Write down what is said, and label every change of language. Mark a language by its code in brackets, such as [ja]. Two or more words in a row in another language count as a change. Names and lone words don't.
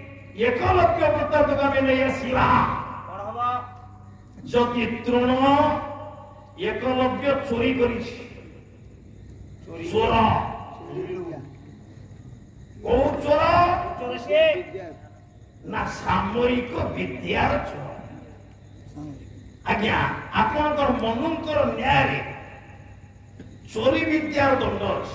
[or] एकलव्य वृत्तांतକୁ ଆମେ ନେଇ ଆସିବା କଣ ହବ? ଯଦି ତୃଣ एकलव्य चोरी କରିଛି ଚୋର କୋଉ ଚୋର ଚୋର ସିଏ ନା ସାମରିକ ବିଦ୍ୟାର ଚୋର ଆଜ୍ଞା ଆପଣଙ୍କର ମନୁଙ୍କର ନ୍ୟାୟରେ ଚୋରି ବିଦ୍ୟାର ଦଣ୍ଡ ଅଛି